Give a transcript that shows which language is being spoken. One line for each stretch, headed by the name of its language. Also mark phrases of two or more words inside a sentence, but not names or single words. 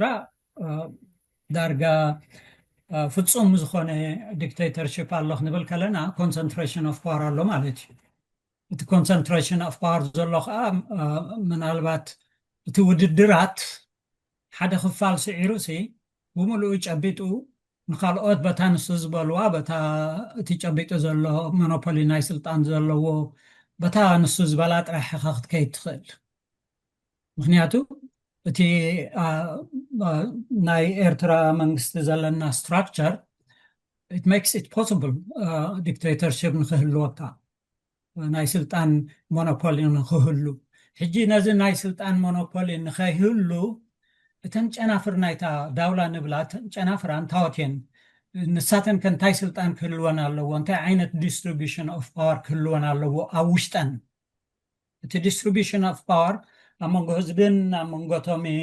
Tigrinya: ዳርጋ ፍጹም ዝኾነ ዲክቴተርሽፕ ኣሎ ክንብል ከለና
English: concentration of power
Tigrinya: ኣሎ ማለት እዩ እቲ
English: concentration of power
Tigrinya: ዘሎ ከዓ ምናልባት እቲ ውድድራት ሓደ ክፋል ስዒሩ ብምሉኡ ጨቢጡ ንካልኦት በታ ንሱ ዝበልዋ በታ እቲ ጨቢጡ ዘሎ ሞኖፖሊ ናይ ስልጣን ዘለዎ በታ ንሱ ዝበላ ጥራሕ ኢኻ ክትከይድ ትኽእል ምክንያቱ እቲ ናይ ኤርትራ መንግስቲ ዘለና ስትራክቸር
English: it makes it possible
Tigrinya: dictatorship ንክህልወካ ናይ ስልጣን ሞኖፖሊ ንክህሉ ሕጂ ነዚ ናይ ስልጣን ሞኖፖሊ ንኸይህሉ እተን ጨናፍር ናይታ ዳውላ ንብላ ጨናፍር አንታወቴን ንሳተን ከንታይ ስልጣን ክህልወን ኣለዎ እንታይ ዓይነት
English: distribution of power
Tigrinya: ክህልወን ኣለዎ ኣብ ውሽጠን እቲ
English: distribution of power
Tigrinya: ኣብ መንጎ ህዝብን ኣብ መንጎቶም